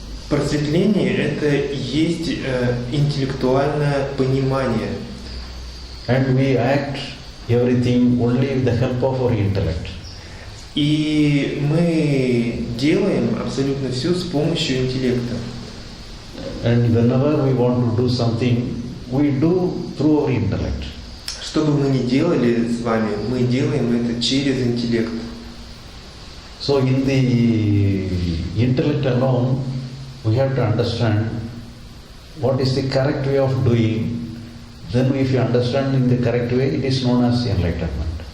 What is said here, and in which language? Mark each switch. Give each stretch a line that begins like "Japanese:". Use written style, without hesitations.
Russian: Просветление – это есть интеллектуальное понимание.
English: And we act everything only with the help of our intellect.
Russian: И мы делаем абсолютно все с помощью интеллекта.
English: And whenever we want to do something, we do through our intellect.
Russian: Что бы мы ни делали с вами, мы делаем это через интеллект.
English: So in the intellect alone, we have to understand what is the correct way of doing. Then if you understand in the correct way, it is known as enlightenment.